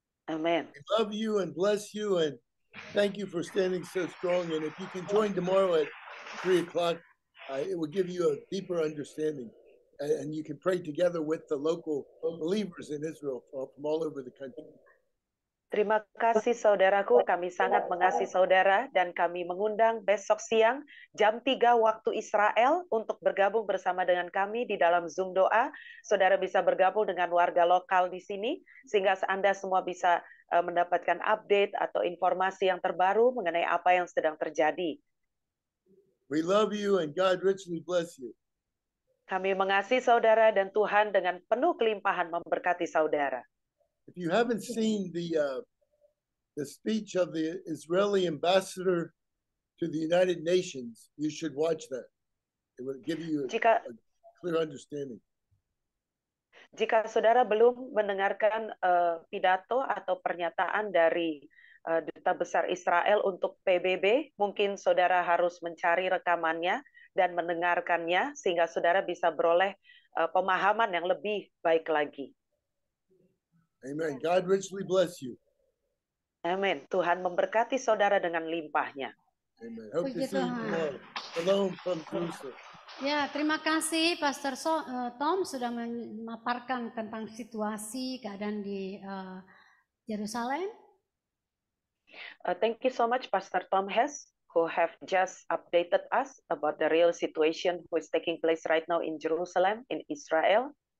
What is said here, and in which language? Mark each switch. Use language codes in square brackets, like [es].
[en] Amen. We love you and bless you and thank you for standing so strong. And if you can join tomorrow at 3 o'clock, it will give you a deeper understanding. And you can pray together with the local believers in Israel from all over the country. [id] Terima kasih saudaraku, kami sangat mengasihi saudara dan kami mengundang besok siang jam 3 waktu Israel untuk bergabung bersama dengan kami di dalam Zoom doa. Saudara bisa bergabung dengan warga lokal di sini sehingga Anda semua bisa mendapatkan update atau informasi yang terbaru mengenai apa yang sedang terjadi. [en] We love you and God richly bless you. [id] Kami mengasihi saudara dan Tuhan dengan penuh kelimpahan memberkati saudara. [en] If you haven't seen the speech of the Israeli ambassador to the United Nations, you should watch that. It will give you a clear understanding. [id] Jika saudara belum mendengarkan pidato atau pernyataan dari Duta Besar Israel untuk PBB, mungkin saudara harus mencari rekamannya dan mendengarkannya sehingga saudara bisa beroleh pemahaman yang lebih baik lagi. [en] Amen. God richly bless you. [id] Amin. Tuhan memberkati saudara dengan limpahnya. [en] Amen. Hope to see you tomorrow. Shalom from Jerusalem. [id] Ya, terima kasih Pastor Tom sudah memaparkan tentang situasi keadaan di Yerusalem. [en] Thank you so much, Pastor Tom Hess, who have just updated us about the real situation who is taking place right now in Jerusalem, in Israel.